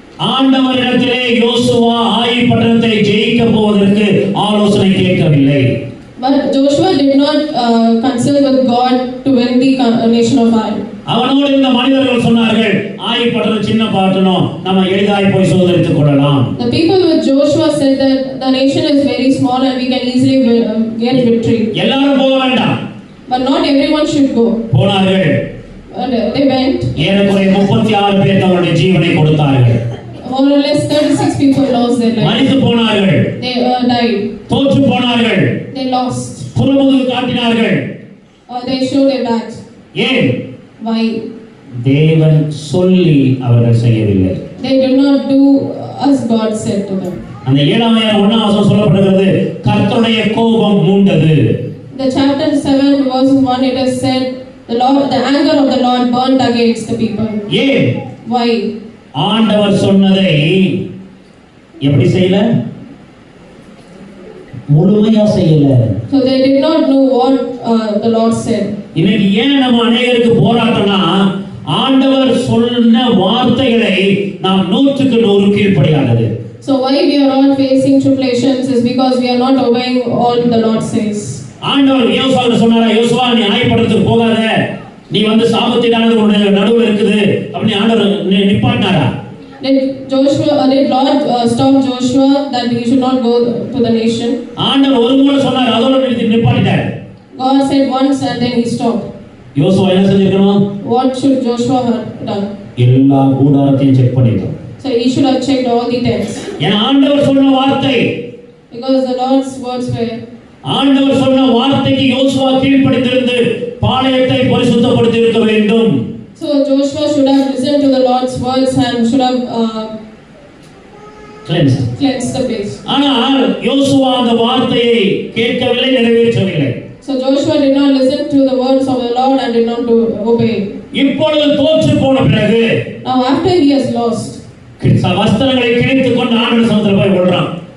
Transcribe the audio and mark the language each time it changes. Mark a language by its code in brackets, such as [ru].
[ta] ஆண்டவரிடத்திலே யோசுவா ஆயி பட்டணத்தை ஜெயிக்க போவதற்கு ஆலோசனை கேட்கவில்லை. [en] But Joshua did not consult with God to win the nation of Ai. [ta] அவனோடு இந்த மனிதர்கள் சொன்னார்கள், ஆய் பட்டணம் சின்ன பட்டணம் நம்ம எளிதாய் போய் சுதந்தரித்துக் கொள்ளலாம். [en] The people with Joshua said that the nation is very small and we can easily get victory. [ta] எல்லாரும் போக வேண்டாம். [en] But not everyone should go. [ta] போனார்கள். [en] And they went. [ta] ஏறக்குறைய 36 பேர் தங்களுடைய ஜீவனை கொடுத்தார்கள். [en] More or less 36 people lost their life. [ta] மரித்து போனார்கள். [en] They died. [ta] தோற்று போனார்கள். [en] They lost. [ta] புறமுதுகு காட்டினார்கள். [en] They showed their backs. [ta] ஏன்? [en] Why? [ta] தேவன் சொல்லி அவர்கள் செய்யவில்லை. [en] They did not do as God said to them. [ta] அந்த 7ஆம் அதிகாரம் 1ஆம் வசனம் சொல்லப்படுகிறது, கர்த்தருடைய கோபம் மூண்டது. [en] The chapter 7 verse 1 it is said the anger of the Lord burned against the people. [ta] ஏன்? [en] Why? [ta] ஆண்டவர் சொன்னதை எப்படி செய்யல? முழுமையா செய்யல. [en] So they did not know what the Lord said. [ta] இன்னைக்கு ஏன் நம்ம அநேகருக்கு போராட்டம்னா, ஆண்டவர் சொன்ன வார்த்தைகளை நாம் 100க்கு 100 கீழ்ப்படியாதது. [en] So why we are all facing tribulations is because we are not obeying all the Lord says. [ta] ஆண்டவர் யோசுவாவுக்கு சொன்னாரா, யோசுவா நீ ஆயப்படத்துக்கு போகாத, நீ வந்து சாபத்தீடானது உன்னுடைய நடுவுல இருக்குது அப்படி ஆண்டவர் நிப்பாட்டினாரா? [en] Did Lord stop Joshua that he should not go to the nation? [ta] ஆண்டவர் ஒரு முறை சொன்னார், அதோட நிப்பாட்டிட்டார். [en] God said once and then he stopped. [ta] யோசுவா என்ன செஞ்சிருக்கணும்? [en] What should Joshua have done? [ta] எல்லா கூடாரத்தையும் செக் பண்ணிட்டான். [en] So he should have checked all the tents. [ta] ஏன் ஆண்டவர் சொன்ன வார்த்தை? [en] Because the Lord's words were. [ta] ஆண்டவர் சொன்ன வார்த்தைக்கு யோசுவா கீழ்ப்படிந்திருந்து பாளையத்தை பரிசுத்தப்படுத்தி இருக்க வேண்டும். [en] So Joshua should have listened to the Lord's words and should have cleansed the place. [ta] ஆனால் யோசுவா அந்த வார்த்தையை கேட்கவில்லை, நிறைவேற்றவில்லை. [en] So Joshua did not listen to the words of the Lord and did not obey. [ta] இப்பொழுது தோற்று போன பிறகு, [en] now after he has lost, [ta] வஸ்திரங்களை கிழித்துக் கொண்டு ஆண்டவர் சமூகத்தில் போய் விடுறான்.